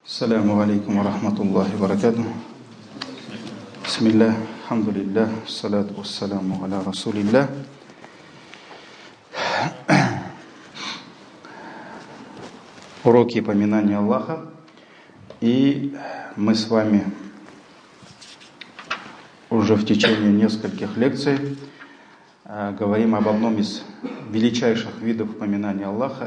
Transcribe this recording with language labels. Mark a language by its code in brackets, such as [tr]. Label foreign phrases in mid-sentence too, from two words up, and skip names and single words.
[ar] السلام عليكم ورحمة الله وبركاته. بسم الله، الحمد لله، الصلاة والسلام على رسول الله. [ru] Уроки поминания Аллаха. И мы с вами уже в течение нескольких лекций говорим об одном из величайших видов поминания Аллаха.